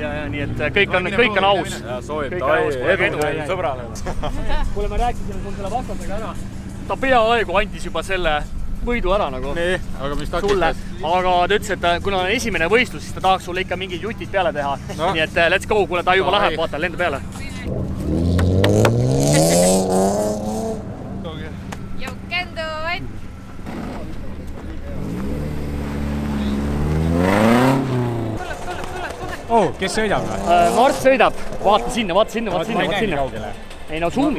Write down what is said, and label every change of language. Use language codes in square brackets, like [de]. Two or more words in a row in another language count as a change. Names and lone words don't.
[et] Ja nii, et kõik on aus. Soovib edu sõbrale. Kuule, ma rääkisin sul selle vastasega ära. Ta peaaegu andis juba selle võidu ära nagu. Nii, aga mis sulle. takistas? Aga ta ütles, et kuna on esimene võistlus, siis ta tahaks sulle ikka mingid jutid peale teha. Nii et [en] let's go, [et] kuule ta juba läheb, vaata, lenda peale. [en] You can do it! [et] Oh, kes sõidab või? Mart sõidab. Vaata sinna. Ma ei näe nii kaugele. Ei no zoom'id